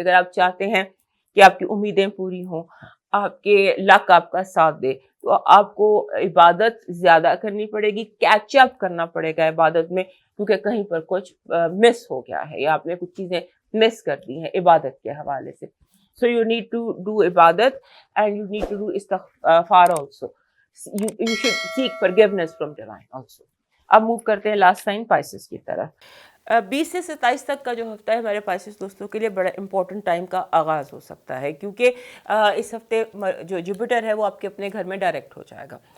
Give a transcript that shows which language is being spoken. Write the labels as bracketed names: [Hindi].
[Urdu] اگر آپ چاہتے ہیں کہ آپ کی امیدیں پوری ہوں, آپ کے لک آپ کا ساتھ دے, تو آپ کو عبادت زیادہ کرنی پڑے گی, کیچ اپ کرنا پڑے گا عبادت میں, کیونکہ کہیں پر کچھ مس ہو گیا ہے یا آپ نے کچھ چیزیں مس کر دی ہیں عبادت کے حوالے سے. [English] So you need to do ibadat and you need to do istighfar also. You should seek forgiveness from divine also. [Urdu] اب موو کرتے ہیں لاسٹ سائن پائسس کی طرف. 20 سے 27 تک کا جو ہفتہ ہے ہمارے پائسس دوستوں کے لیے بڑا امپورٹنٹ ٹائم کا آغاز ہو سکتا ہے، کیونکہ اس ہفتے جو جوپیٹر ہے وہ آپ کے اپنے گھر میں ڈائریکٹ ہو جائے گا.